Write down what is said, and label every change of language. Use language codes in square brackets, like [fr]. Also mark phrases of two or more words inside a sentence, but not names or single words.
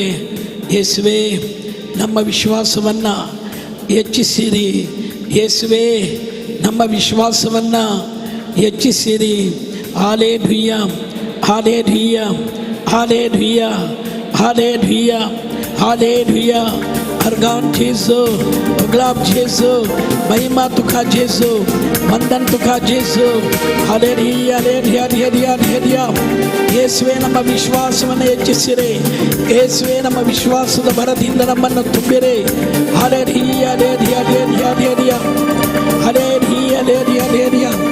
[kn] ಯೇಸುವೇ, ನಮ್ಮ ವಿಶ್ವಾಸವನ್ನು ಹೆಚ್ಚಿಸಿರಿ. ಯೇಸುವೇ, ನಮ್ಮ ವಿಶ್ವಾಸವನ್ನು ಹೆಚ್ಚಿಸಿರಿ. ಹಾಲೆಲೂಯ, ಹಾಲೆಲೂಯ, ಹಾಲೆಲೂಯ, ಹಾಲೆಲೂಯ, ಹಾಲೆಲೂಯ. [kok] अर्गान जेसु, गुलाब जेसु, महिमा तुका जेसु, वंदन तुका जेसु. हालेलूया, हालेलूया, हालेलूया, हालेलूया. [kn] ಯೇಸುವೇ, ನಮ್ಮ ವಿಶ್ವಾಸವನ್ನು ಹೆಚ್ಚಿಸಿರಿ. ಯೇಸುವೇ, ನಮ್ಮ ವಿಶ್ವಾಸದ ಭರದಿಂದ ನಮ್ಮನ್ನು ತುಂಬಿರಿ. ಹಾಲೆಲೂಯಾ, ಹಾಲೆಲೂಯಾ, ಹಾಲೆಲೂಯಾ, ಹಾಲೆಲೂಯಾ, ಹಾಲೆಲೂಯಾ, ಹಾಲೆಲೂಯಾ.